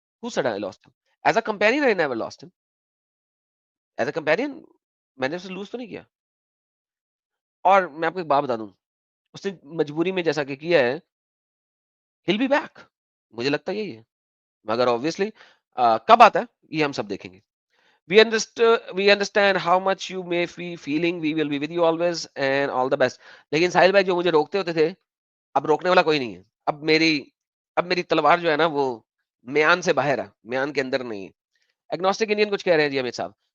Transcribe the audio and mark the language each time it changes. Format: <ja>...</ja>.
<en>Who said I lost him as a companion? I never lost him as a companion.</en> <ur>میں نے اسے لوز تو نہیں کیا. اور میں آپ کو ایک بات بتا دوں, اس نے مجبوری میں جیسا کہ کیا ہے,</ur> <en>he'll be back.</en> <ur>مجھے لگتا یہی ہے, مگر obviously کب آتا ہے یہ ہم سب دیکھیں گے.</ur> <en>We understand how much you may be feeling. We will be with you always and all the best.</en> <ur>لیکن ساحل بھائی جو مجھے روکتے ہوتے تھے, اب روکنے والا کوئی نہیں ہے. اب میری تلوار جو ہے نا وہ میان سے باہر ہے, میان کے اندر نہیں ہے. ایگنوسٹک انڈین کچھ کہہ رہے ہیں جی امت صاحب.</ur>